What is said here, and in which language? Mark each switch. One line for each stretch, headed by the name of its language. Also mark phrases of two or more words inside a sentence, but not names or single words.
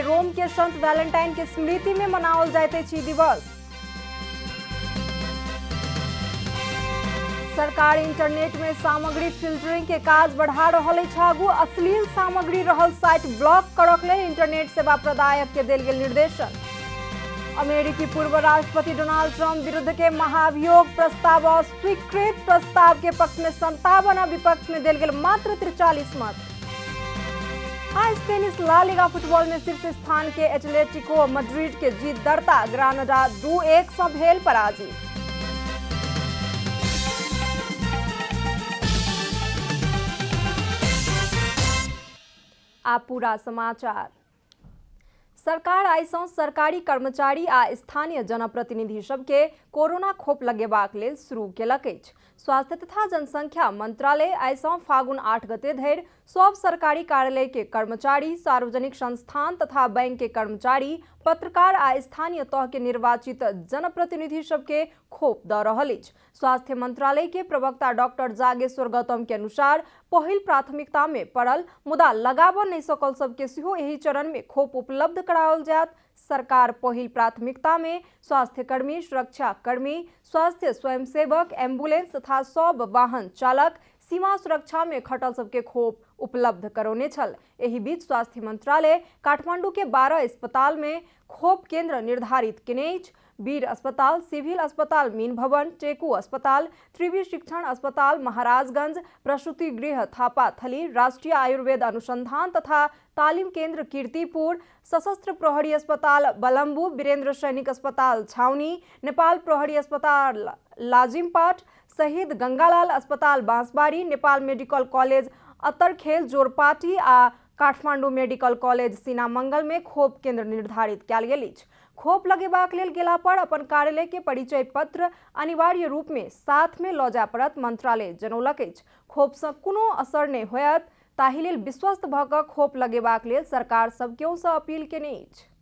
Maithili: रोम के संत वैलेंटाइन के स्मृति में मनाओल जाइत अछि दिवस। सरकार इंटरनेट में सामग्री फिल्टरिंग के काज बढ़ा रहल अछि आगू। अश्लील सामग्री रहल साइट ब्लॉक करक लेल इंटरनेट सेवा प्रदायक के देल गेल निर्देशन। अमेरिकी पूर्व राष्ट्रपति डोनाल्ड ट्रंप विरुद्ध के महाभियोग प्रस्ताव अस्वीकृत। प्रस्ताव के पक्ष में 57 आ विपक्ष में देल गेल मात्र 43 मत। आज स्पेनिश ला लीगा फुटबॉल में शीर्ष स्थान के एटलेटिको मैड्रिड के जीत दर्ता। ग्रानाडा 2-1 सँ भेल पराजित। आ पूरा समाचार। सरकार आइ सँ सरकारी कर्मचारी आ स्थानीय जनप्रतिनिधि सबके कोरोना खोप लगेबाक लेल शुरू केलक अछि। स्वास्थ्य तथा जनसंख्या मंत्रालय आइ सँ फागुन 8 गते धरि सब सरकारी कार्यालय के कर्मचारी, सार्वजनिक संस्थान तथा बैंक के कर्मचारी, पत्रकार आ स्थानीय तह के निर्वाचित जनप्रतिनिधि सबके खोप द रहल अछि। स्वास्थ्य मंत्रालय के प्रवक्ता डॉक्टर जागेश्वर गौतम के अनुसार पहिल प्राथमिकता में पड़ल मुदा लगाब नहीं सकल सबके सेहो एही चरण में खोप उपलब्ध कराओल जायत। सरकार पहिल प्राथमिकता में स्वास्थ्य कर्मी, सुरक्षा कर्मी, स्वास्थ्य स्वयंसेवक, एम्बुलेंस तथा सब वाहन चालक, सीमा सुरक्षा में खटल सबके खोप उपलब्ध करौने छल। एही बीच स्वास्थ्य मंत्रालय काठमांडू के 12 अस्पताल में खोप केंद्र निर्धारित केने अछि। वीर अस्पताल, सिविल अस्पताल मीन भवन, टेकू अस्पताल, त्रिवी शिक्षण अस्पताल महाराजगंज, प्रसूति गृह थापाथली, राष्ट्रीय आयुर्वेद अनुसंधान तथा तालीम केंद्र कीर्तिपुर, सशस्त्र प्रहरी अस्पताल बलम्बू, वीरेंद्र सैनिक अस्पताल छावनी, नेपाल प्रहरी अस्पताल लाजिमपाट, शहीद गंगालाल अस्पताल बांसबारी, नेपाल मेडिकल कॉलेज अतरखेल जोरपाटी आ काठमांडू मेडिकल कॉलेज सीनामंगल में खोप केंद्र निर्धारित कयल गेल अछि। खोप लगेबाक लेल गेला पर अपन कार्यालय के परिचय पत्र अनिवार्य रूप में साथ में लऽ जाय पड़त। मंत्रालय जनौलक अछि खोप सँ कोनो असर नहि होयत, ताहि लेल विश्वस्त भ क खोप लगेबाक लेल सरकार सबकेओ सँ अपील केने अछि।